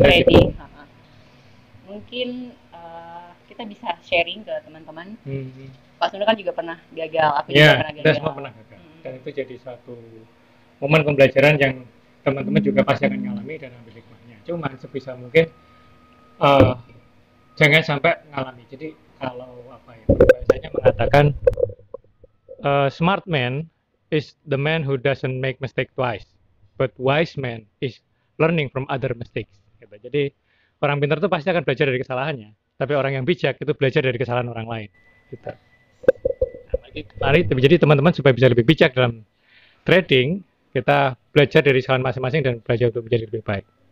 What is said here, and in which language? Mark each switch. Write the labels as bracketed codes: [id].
[id] trading. Mungkin kita bisa sharing ke teman-teman. Pak Sunu kan juga pernah gagal, aku juga pernah gagal. Kita semua pernah gagal. Dan itu jadi suatu momen pembelajaran yang teman-teman juga pasti akan mengalami dan ambil hikmahnya. Cuman sebisa mungkin jangan sampai mengalami. Jadi kalau bahasanya mengatakan [en] smart man is the man who doesn't make mistake twice, but wise man is learning from other mistakes. [id] Gitu. Jadi orang pintar itu pasti akan belajar dari kesalahannya, tapi orang yang bijak itu belajar dari kesalahan orang lain. Gitu. Mari jadi teman-teman supaya bisa lebih bijak dalam trading, kita belajar dari kesalahan masing-masing dan belajar untuk menjadi lebih baik.